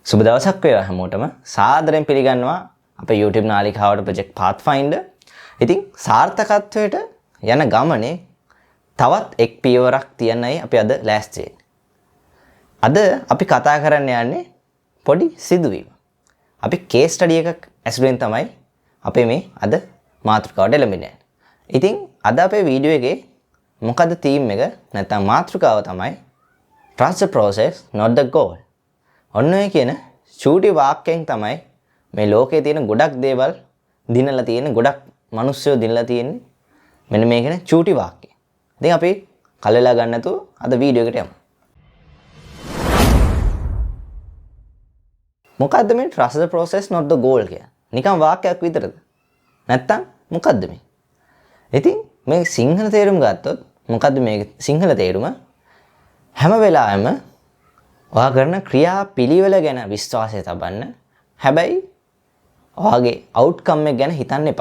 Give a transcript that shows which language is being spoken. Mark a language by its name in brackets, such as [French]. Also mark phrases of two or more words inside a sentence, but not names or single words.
[Sinhala] සුබ දවසක් වේවා හැමෝටම. සාදරයෙන් පිළිගන්නවා අපේ YouTube නාලිකාවට ප්‍රොජෙක්ට් Pathfinder. ඉතින් සාර්ථකත්වයට යන ගමනේ තවත් එක් පියවරක් තියන්නයි අපි අද ලෑස්ති වෙන්නේ. අද අපි කතා කරන්න යන්නේ පොඩි සිදුවීමක්. අපි [English] case study [Sinhala] එකක් ඇසුරෙන් තමයි අපේ මේ අද මාතෘකාවට එළඹෙන්නේ. ඉතින් අද අපේ වීඩියෝ එකේ මොකද theme එක නැත්නම් මාතෘකාව තමයි [English] trust the process not the goal. [Sinhala] ඔන්න ඔය කියන චූටි වාක්‍යයෙන් තමයි මේ ලෝකේ තියෙන ගොඩක් දේවල් දිනලා තියෙන ගොඩක් මිනිස්සුયો දිනලා තියෙන්නේ මෙන්න මේ කියන චූටි වාක්‍යය. ඉතින් අපි කලලා ගන්න නැතුව අද වීඩියෝ එකට යමු. මොකද්ද මේ [English] trust the process not the goal [Sinhala] කිය? නිකන් වාක්‍යයක් විතරද? නැත්තම් මොකද්ද මේ? ඉතින් මේ සිංහල තේරුම ගත්තොත් මොකද්ද මේ සිංහල තේරුම? හැම වෙලාවෙම ඔයා කරන ක්‍රියා පිළිවෙල ගැන විශ්වාසය තබන්න. හැබැයි ඔයාගේ අවුට්කම් එක ගැන හිතන්න එපා.